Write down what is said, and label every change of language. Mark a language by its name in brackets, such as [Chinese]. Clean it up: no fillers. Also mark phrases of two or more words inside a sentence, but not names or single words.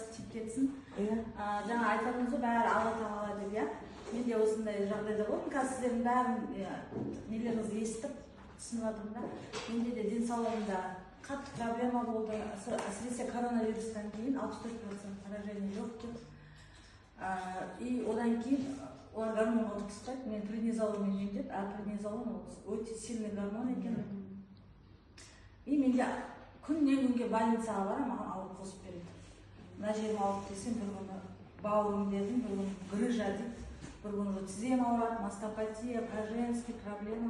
[Kazakh] кетсін. Жаңа айтатыныңыз бәрі Алла тағала деп, иә. Мен де осындай жағдайда болдым. Қазір сіздердің бәрін нелеріңізді естіп түсініп жатырмын да. Менде де денсаулығымда қатты проблема болды. Әсіресе коронавирустан кейін 64% [Russian] поражение легких. [Kazakh] И одан кейін олар гормонға отырғызбайды. Мен преднизолонмен емдеп, преднизолон өте [Russian] сильный гормон [Kazakh] екен. И менде күннен күнге больницаға барам, маған ауырып қосып береді. Мына жерім ауырып десем, бір күні бауырым дедім, бір күні грыжа дейді, бір күні тізем ауырады, мастопатия, пораженский проблема.